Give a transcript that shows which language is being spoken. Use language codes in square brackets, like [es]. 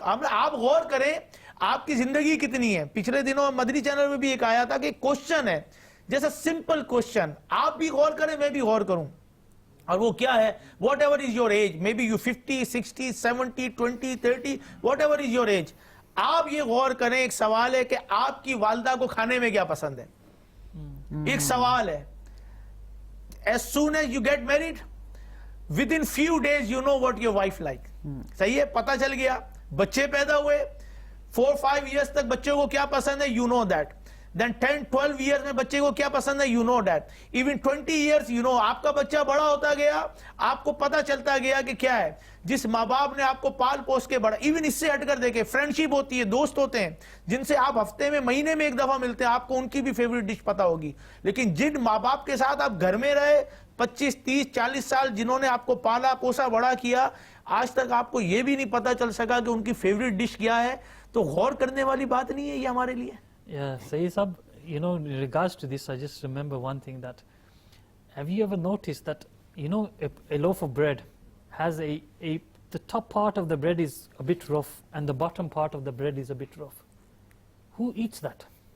[ur] آپ غور کریں آپ کی زندگی کتنی ہے. پچھلے دنوں مدنی چینل میں بھی ایک آیا تھا کہ کوشچن ہے, جیسا سمپل کوشچن, آپ بھی غور کریں میں بھی غور کروں, اور وہ کیا ہے, what ever is your age, may be you 50 60 70 20 30 what ever is your age, آپ یہ غور کریں. ایک سوال ہے کہ آپ کی والدہ کو کھانے میں کیا پسند ہے. ایک سوال ہے. [en] As soon as you get married, within few days you know what your wife like. [ur] صحیح ہے, پتہ چل گیا. بچے پیدا ہوئے 4-5 years تک بچے کو کیا پسند ہے, you know that. Then 10-12 years میں بچے کو کیا پسند ہے, you know that. [en] Even 20 years you know. [ur] آپ کا بچہ بڑا ہوتا گیا, آپ کو پتہ چلتا گیا کہ کیا ہے. جس ماں باپ نے آپ کو پال پوس کے بڑا, ایون اس سے ہٹ کر دیکھیں, فرینڈشپ ہوتی ہے, دوست ہوتے ہیں جن سے آپ ہفتے میں مہینے میں ایک دفعہ ملتے ہیں, آپ کو ان کی بھی فیوریٹ ڈش پتہ ہوگی. لیکن جن ماں باپ کے ساتھ آپ گھر میں رہے 25 30 40 سال, جنہوں نے آپ کو پالا پوسا بڑا کیا, آج تک آپ کو یہ بھی نہیں پتہ چل سکا کہ ان کی فیوریٹ ڈش کیا ہے, تو غور کرنے والی بات نہیں ہے یہ ہمارے لیے. [en] Yeah, Sayyid Sahab, you know, in regards to this, I just remember one thing, that have you ever noticed that, you know, a loaf of bread has the top part of the bread is a bit rough and the bottom part of the bread is a bit rough. Who eats that?